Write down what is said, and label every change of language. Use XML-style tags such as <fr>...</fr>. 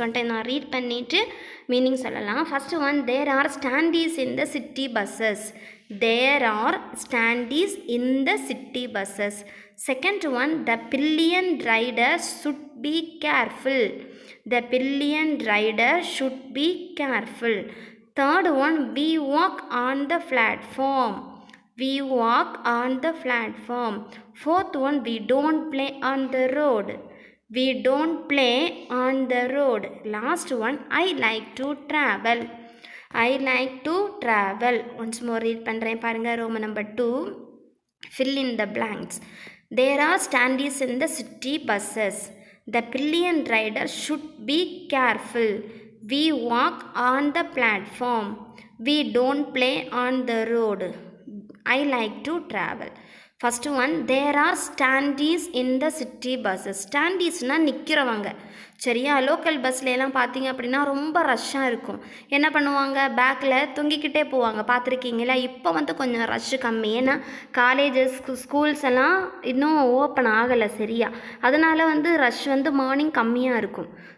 <en>One time நான் read பண்ணிவிட்டு meaning சொல்லலாம். First one, there are standees in the city buses. There are standees in the city buses. Second one, the pillion rider should be careful. The pillion rider should be careful. Third one, we walk on the platform. we walk on the platform. Fourth one, we don't play on the road. We don't play on the road. Last one, I like to travel. I like to travel. Once more read</en> <ta>பண்றேன் பாருங்க.</ta> <en>Roman number 2. Fill in the blanks. There are standees in the city buses. The pillion rider should be careful. We walk on the platform. We don't play on the road. I like to travel. First one, there are standees in the city buses. Standees na</en> <ta>நிற்கிறவங்க. சரியா, local பஸ்ல எல்லாம் பார்த்தீங்க அப்படின்னா ரொம்ப ரஷ்ஷாக இருக்கும். என்ன பண்ணுவாங்க, பேக்கில் தொங்கிக்கிட்டே போவாங்க, பார்த்துருக்கீங்களா? இப்போ வந்து கொஞ்சம் ரஷ்ஷு கம்மி, ஏன்னா காலேஜஸ் ஸ்கூல்ஸ் எல்லாம் இன்னும் ஓப்பன் ஆகலை சரியா, அதனால் வந்து ரஷ் வந்து மார்னிங் கம்மியாக இருக்கும்.</ta>